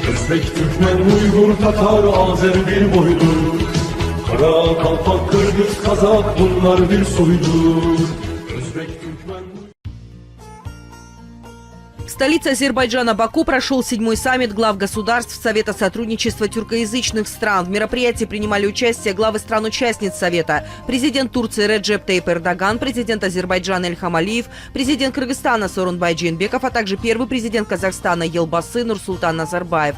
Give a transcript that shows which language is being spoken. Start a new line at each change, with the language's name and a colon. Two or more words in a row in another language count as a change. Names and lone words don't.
Turkish: Özbek, Türkmen, Uygur, Tatar, Azer bir boydur. Kara, Kalpak, Kırgız, Kazak bunlar bir soydur. Özbek, Türkmen...
Russian: В столице Азербайджана Баку прошел 7-й саммит глав государств Совета сотрудничества тюркоязычных стран. В мероприятии принимали участие главы стран-участниц Совета: президент Турции Реджеп Тайип Эрдоган, президент Азербайджана Ильхам Алиев, президент Кыргызстана Сооронбай Жээнбеков, а также первый президент Казахстана Елбасы Нурсултан Назарбаев.